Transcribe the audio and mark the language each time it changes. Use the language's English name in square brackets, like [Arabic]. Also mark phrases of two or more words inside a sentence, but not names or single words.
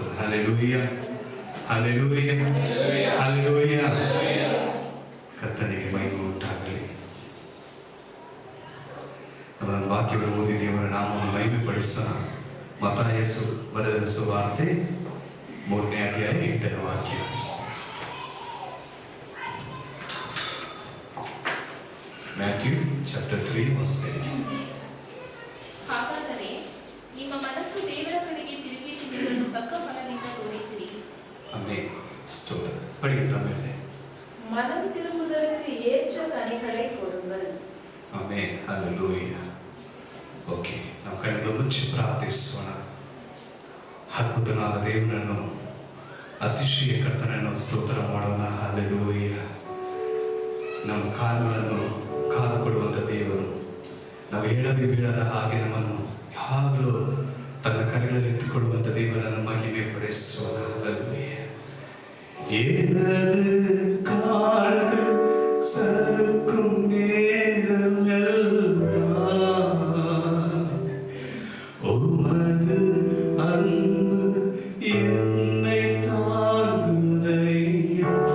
[Kannada] ಹಲ್ಲೆಲೂಯ, ಹಲ್ಲೆಲೂಯ, ಹಲ್ಲೆಲೂಯ. ಕರ್ತನಿಗೆ ಮಹಿಮೆ ಉಂಟಾಗಲಿ. ಅವರ ವಾಕ್ಯವನ್ನು ಓದಿ ದೇವರ ನಾಮವನ್ನು ಮಹಿಮೆ ಪಡಿಸೋಣ. ಮತ್ತಾಯ ಬರೆದ ಸುವಾರ್ತೆ 3ನೇ ಅಧ್ಯಾಯ 8ನೇ ವಾಕ್ಯ. [English] Matthew chapter 3 verse 8. [Kannada] ಹಾಗಾದರೆ ನಿಮ್ಮ ಮನಸ್ಸು ದೇವರ ಕಡೆಗೆ ತಿರುಗಿ ತಿರುಗಲು ತಕ್ಕ ಫಲದಿಂದ ತೋರಿಸಿರಿ. ಆಮೆನ್. ಸ್ತೋತ್ರ. ಪಡೆಯುತ್ತ ಮೇಲೆ [Tamil] மனம் திரும்புதலுக்கு ஏற்ற கனிகளை கொடுங்கள். [Kannada] ಆಮೆನ್. ಹಲ್ಲೆಲೂಯ. ಓಕೆ, ನಾವು ಕಣ್ಣು ಮುಚ್ಚಿ ಪ್ರಾರ್ಥಿಸೋಣ. ಅದ್ಭುತನಾದ ದೇವರನ್ನು, ಅತಿಶಯ ಕರ್ತನನ್ನು ಸ್ತೋತ್ರ ಮಾಡೋಣ. ಹಲ್ಲೆಲೂಯ. ನಮ್ಮ ಕಾಲುಗಳನ್ನು ಕಾದು ಕೊಡುವಂಥ ದೇವರು, ನಾವು ಹೇಳದೆ ಬೀಳದ ಹಾಗೆ ನಮ್ಮನ್ನು ಯಾವಾಗಲೂ ತನ್ನ ಕರೆಗಳಲ್ಲಿ ಎತ್ತಿಕೊಳ್ಳುವಂಥ ದೇವರನ್ನು ಮಹಿಮೆ ಪಡಿಸೋಣ. ಹಲ್ಲೆಲೂಯ. [Tamil] எனது கால்கள் சறுக்கும் நேரமெல்லாம் உமது அன்பு என்னை தாங்குதையா.